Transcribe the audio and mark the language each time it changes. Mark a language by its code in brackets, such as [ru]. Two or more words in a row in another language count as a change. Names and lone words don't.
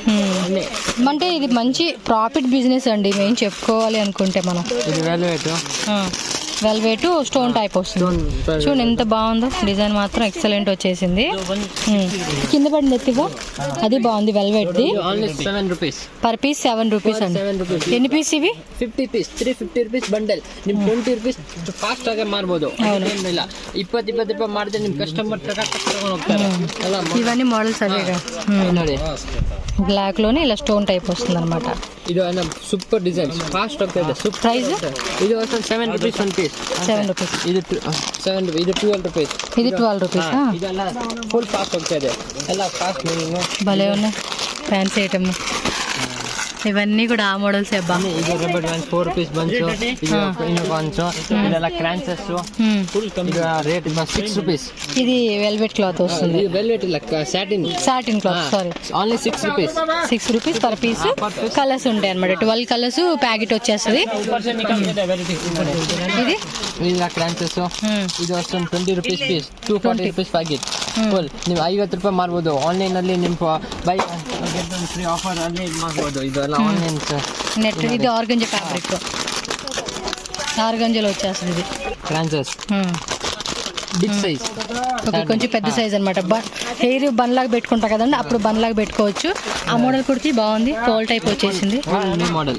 [te] అంటే ఇది మంచి [en] profit business [te] అండి మేము చెప్పుకోవాలి అనుకుంటే మనం. ఇది వెల్వెట్ [en] stone type [te] వస్తుంది. చూడండి ఎంత బాగుందో డిజైన్, మాత్రం ఎక్సలెంట్ వచ్చేసింది. కింద పడింది ఎత్తివో, అది బాగుంది. వెల్వెట్ ది [kn] 7 ರೂಪೀಸ್ [en] per piece 7 rupees [te] అండి. ఎన్ని పీస్ ఇవి? [kn] 50 పీಸ್ [en] 350 rupees bundle. [kn] ನಿಮ್ 20 ರೂಪೀಸ್ ಫಾಸ್ಟ್ ಆಗಿ ಮಾರಬಹುದು. ಇಲ್ಲ 20 ರೂಪಾಯಿ ಮಾಡಿದ್ರೆ ನಿಮ್ ಕಸ್ಟಮರ್ ತಗೊಂಡು ಹೋಗ್ತಾರೆ. [te] ఇవన్నీ మోడల్స్ అవేగా. [kn] ನೋಡಿ [te] బ్లాక్ లోనే ఇలా [en] stone type [te] వస్తుంది అనమాట. [kn] ಇದು [en] super design fast [kn] ಆಗ್ತಾ ಇದೆ. [te] ప్రైస్ [kn] ಇದು [en] 7 rupees 1 piece. [te] 7 రూపీస్. [kn] ಇದು 7 ಇದು 12 ರೂಪೀಸ್. [te] ఇది 12 రూపీస్. [kn] ಇದೆಲ್ಲ ಫುಲ್ ಫಾಸ್ಟ್ ಆಗ್ತಾ ಇದೆ. ಎಲ್ಲ [en] fast moving [te] భలే ఉన్నాయి. [en] fancy item. [te] ఇవన్నీ కూడా ఆ మోడల్స్ అబ్బా. [kn] ಇದು [en] rubber band 4 rupees [kn] ಬಂಚು, ಇದು ಇನ್ನು ಬಂಚು, ಇದೆಲ್ಲ ಕ್ರಾಂಚಸ್. ಇದು [en] rate 6 rupees. [te] ఇది [en] velvet cloth [te] వస్తుంది. [kn] ಇದು ವೆಲ್ವೆಟ್ ಇಲ್ಲ, ಸ್ಯಾಟಿನ್. [en] satin cloth, sorry. only 6 rupees. 6 rupees per piece. [te] కలర్స్ ఉంటాయి అనమాట, [en] 12 colours packet [te] వచ్చేస్తుంది. ఇది [kn] ಇಲ್ಲ ಕ್ರಾಂಚಸ್. ಇದು ಅಷ್ಟೊಂದು [en] 20 rupees piece, 240 rupees packet. [kn] ಫುಲ್ ನೀವು 50 ರೂಪಾಯಿ ಮಾರ್ಬೋದು. ಆನ್ಲೈನ್ ಅಲ್ಲಿ ನಿಮ್ಮ [en] buy free offer [kn] ಅಲ್ಲಿ ಮಾಡ್ಬೋದು. ಇದೆಲ್ಲ ಆನ್ಲೈನ್ [te] నెట్. ఇది [en] organza fabric, [te] ఆర్గంజాలో వచ్చేస్తుంది ఇది. [en] crunches big size. [te] ఓకే, కొంచెం పెద్ద సైజ్ అనమాట. [en] hair bun [te] లాగా పెట్టుకుంటా కదండి, అప్పుడు బన్ లాగా పెట్టుకోవచ్చు. ఆ మోడల్ కుర్తి బాగుంది, పోల్ టైప్ వచ్చేసింది. [en] new model.